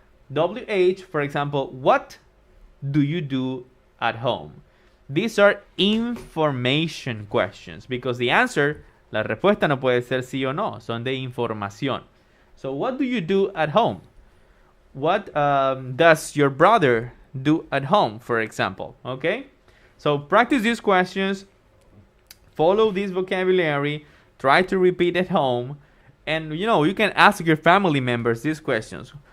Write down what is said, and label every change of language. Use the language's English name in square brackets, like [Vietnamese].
[English] WH, for example, what do you do at home? These are information questions because the answer, [Spanish] la respuesta no puede ser sí o no, son de información. [English] So what do you do at home? What does your brother do at home, for example? Okay? So practice these questions, follow this vocabulary, try to repeat at home, and you can ask your family members these questions.